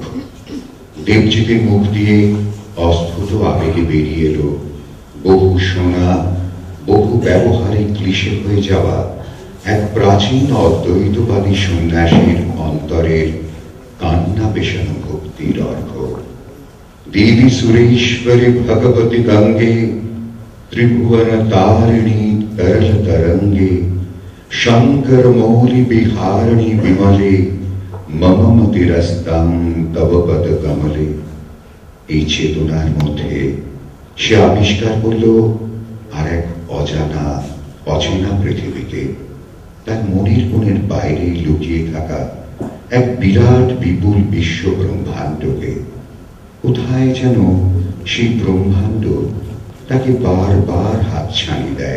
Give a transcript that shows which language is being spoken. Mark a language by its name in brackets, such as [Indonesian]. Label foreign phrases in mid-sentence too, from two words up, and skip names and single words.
[Bangla] দেবজিতের মুখ দিয়ে অস্ফুট আবেগে বেরিয়ে এলো বহু শোনা, বহু ব্যবহারে ক্লিশে হয়ে যাওয়া এক প্রাচীন অদ্বৈতবাদী সন্ন্যাসীর অন্তরের কান্না পেশানো ভক্তির অর্ঘ। [Sanskrit] देवी सुरेश्वरी भगवती गंगे त्रिभुवन तारिणी तरल तरंगे शंकर मौली बिहारिणी विमले मम मतिरस्तां तव पद कमले। [Bangla] এই চেতনার মধ্যে সে আবিষ্কার করল আর এক অজানা অচেনা পৃথিবীকে, তার মনের কোণের বাইরে লুকিয়ে থাকা এক বিরাট বিপুল বিশ্ব ব্রহ্মাণ্ডকে। কোথায় যেন সেই ব্রহ্মাণ্ড তাকে বারবার হাতছানি দেয়।